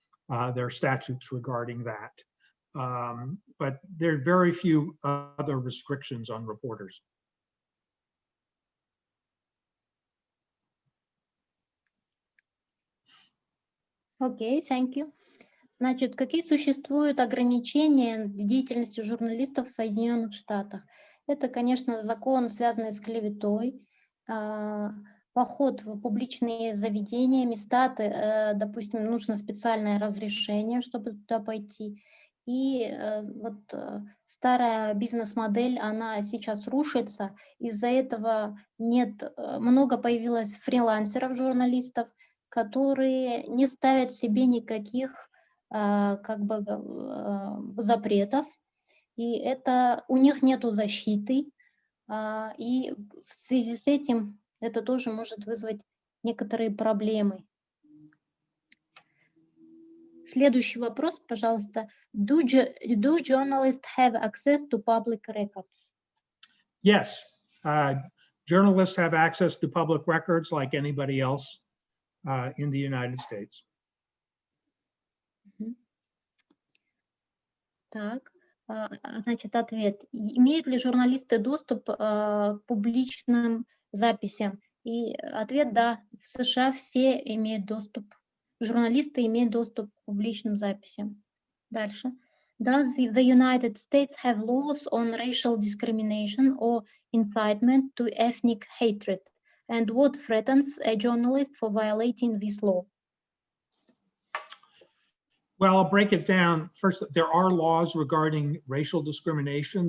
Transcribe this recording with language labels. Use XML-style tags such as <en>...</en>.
<en>There are statutes regarding that. But there are very few other restrictions on reporters. Окей, thank you.</en> <ru>Значит, какие существуют ограничения в деятельности журналистов в Соединенных Штатах? Это, конечно, закон, связанный с клеветой, поход в публичные заведения, места, допустим, нужно специальное разрешение, чтобы туда пойти. И старая бизнес-модель, она сейчас рушится. Из-за этого много появилось фрилансеров, журналистов, которые не ставят себе никаких запретов, и у них нету защиты, и в связи с этим это тоже может вызвать некоторые проблемы. Следующий вопрос, пожалуйста.</ru> <en>Do journalists have access to public records? Yes, journalists have access to public records like anybody else in the United States.</en> <ru>Так, значит, ответ. Имеют ли журналисты доступ к публичным записям? И ответ – да. В США все имеют доступ. Журналисты имеют доступ к публичным записям. Дальше.</ru> <en>Does the United States have laws on racial discrimination or incitement to ethnic hatred? And what threatens a journalist for violating this law? Well, I'll break it down. First, there are laws regarding racial discrimination.</en>